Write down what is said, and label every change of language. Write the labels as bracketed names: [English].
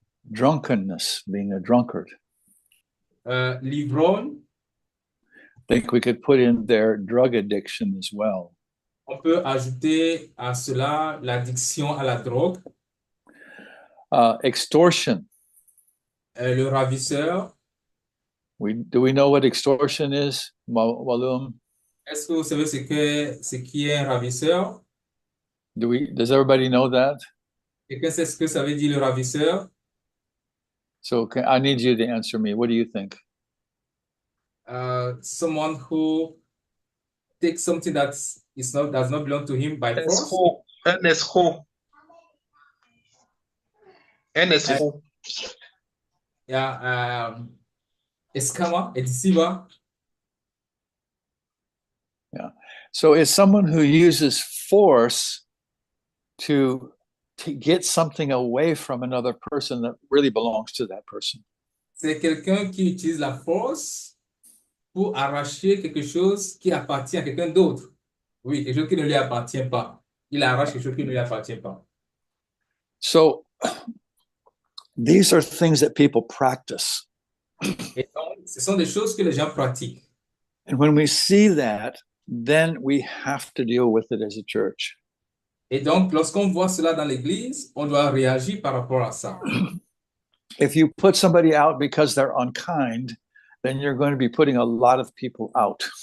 [English] Drunkenness, being a drunkard. [French] l'ivrogne, [English] I think we could put in there drug addiction as well. [French] on peut ajouter à cela l'addiction à la drogue, [English] Extortion. [French] le ravisseur. [English] Do we know what extortion is, Walum? [French] Est-ce que vous savez ce qui est un ravisseur? [English] Does everybody know that? [French] Quelqu'un sait ce que ça veut dire le ravisseur? [English] So I need you to answer me. What do you think? Someone who takes something does not belong to him by force. [French] Un escroc. Un escroc. Yeah, escama, edisiva. [English] Yeah. So it's someone who uses force to get something away from another person that really belongs to that person. [French] C'est quelqu'un qui utilise la force pour arracher quelque chose qui appartient à quelqu'un d'autre. Oui, quelque chose qui ne lui appartient pas. Il arrache quelque chose qui ne lui appartient pas. [English] So these are things that people practice. [French] Et donc, ce sont des choses que les gens pratiquent. [English] And when we see that, then we have to deal with it as a church. [French] Et donc, lorsqu'on voit cela dans l'Église, on doit réagir par rapport à ça. [English] If you put somebody out because they're unkind, then you're going to be putting a lot of people out.